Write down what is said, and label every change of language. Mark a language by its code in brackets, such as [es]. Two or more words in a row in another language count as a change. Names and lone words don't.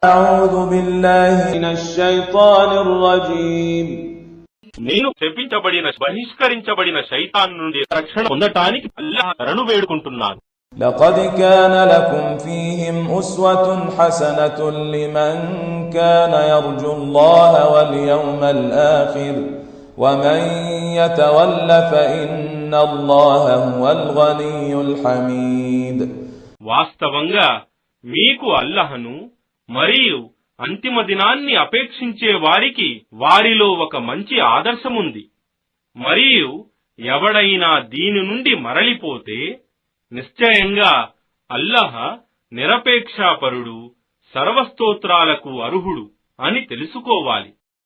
[ar] أعوذ بالله من الشيطان الرجيم. [te] నేను శపించబడిన బహిష్కరించబడిన శైతాన్ నుండి రక్షణ పొందటానికి అల్లాహ్ శరణు వేడుకుంటున్నాను. [ar] لقد كان لكم فيهم أسوة حسنة لمن كان يرجو الله واليوم الآخر ومن يتول فإن الله هو الغني الحميد. [te] వాస్తవంగా మీకు అల్లాహ్ను మరియు అంతిమ దినాన్ని అపేక్షించే వారికి వారిలో ఒక మంచి ఆదర్శముంది. మరియు ఎవడైనా దీని నుండి మరలిపోతే నిశ్చయంగా అల్లాహ్ నిరపేక్షాపరుడు, సర్వస్తోత్రాలకు అర్హుడు అని తెలుసుకోవాలి.